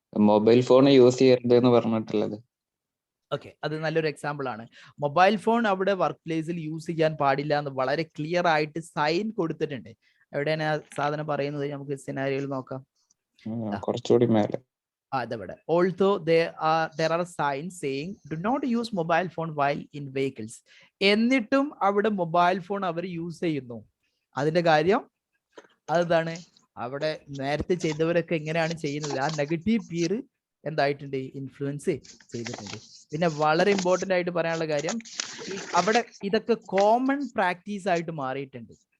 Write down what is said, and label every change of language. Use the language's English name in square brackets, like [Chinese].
[Malayalam] Mobile phone use ചെയ്യരുത് എന്ന് പറഞ്ഞിട്ടുള്ളത്. ഓക്കെ, അത് നല്ലൊരു എക്സാമ്പിൾ ആണ്. മൊബൈൽ ഫോൺ അവിടെ വർക്ക് പ്ലേസിൽ യൂസ് ചെയ്യാൻ പാടില്ല എന്ന് വളരെ ക്ലിയർ ആയിട്ട് സൈൻ കൊടുത്തിട്ടുണ്ട്. എവിടെയാണ് ആ സാധനം പറയുന്നത്? നമുക്ക് സിനാരിയോയിൽ നോക്കാം. കുറച്ചുകൂടി മേലെ അതവിടെ, [English] although there are signs saying do not use mobile phone while in vehicles. [Malayalam] എന്നിട്ടും അവിടെ മൊബൈൽ ഫോൺ അവർ യൂസ് ചെയ്യുന്നു. അതിന്റെ കാര്യം അതാണ്, അവിടെ നേരത്തെ ചെയ്തവരൊക്കെ എങ്ങനെയാണ് ചെയ്യുന്നത്, ആ നെഗറ്റീവ് പിയർ എന്തായിട്ടുണ്ട്, ഇൻഫ്ലുവൻസ് ചെയ്തിട്ടുണ്ട്. പിന്നെ വളരെ ഇമ്പോർട്ടന്റ് ആയിട്ട് പറയാനുള്ള കാര്യം, അവിടെ ഇതൊക്കെ കോമൺ പ്രാക്ടീസ് ആയിട്ട് മാറിയിട്ടുണ്ട്.